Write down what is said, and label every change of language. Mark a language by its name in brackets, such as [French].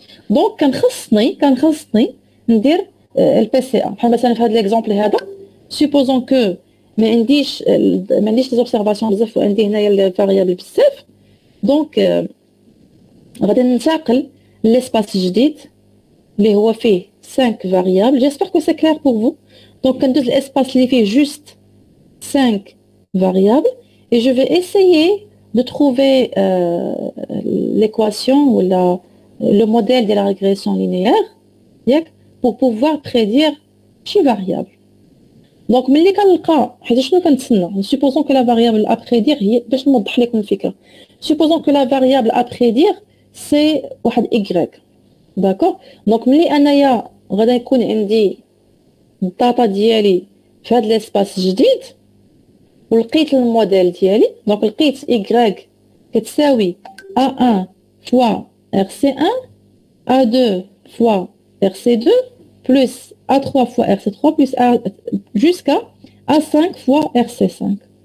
[Arabic] دونك كان خصني ندير البي سي ا. بحال مثلا في هذا ليكزامبل هذا سوبوزون كو ما عنديش لي زوبسيرفاسيون بزاف وعندي هنايا لي فاريابل بزاف. دونك غادي ننتقل للاسباس جديد اللي هو فيه 5 variables. [French] J'espère que c'est clair pour vous. Donc, [Arabic] كندوز [French] l'espace [Arabic] اللي فيه [French] juste 5 variables et je vais essayer de trouver l'équation ou le modèle de la régression linéaire pour pouvoir prédire [Arabic] شي [French] variable. [Arabic] Donc, ملي كنلقى حيت شنو كنتسنى [French] supposons que la variable à prédire [Arabic] هي باش نوضح لكم الفكرة. [French] supposons que la variable à prédire c'est [Arabic] واحد [French] y. [Arabic] داكوغ دونك ملي انايا غادا يكون عندي الداتا ديالي في هاد ليسباس جديد ولقيت الموديل ديالي دونك لقيت y كتساوي [French] a1 fois rc1 a2 fois rc2 plus a3 fois rc3 plus a jusqu'à a5 fois rc5.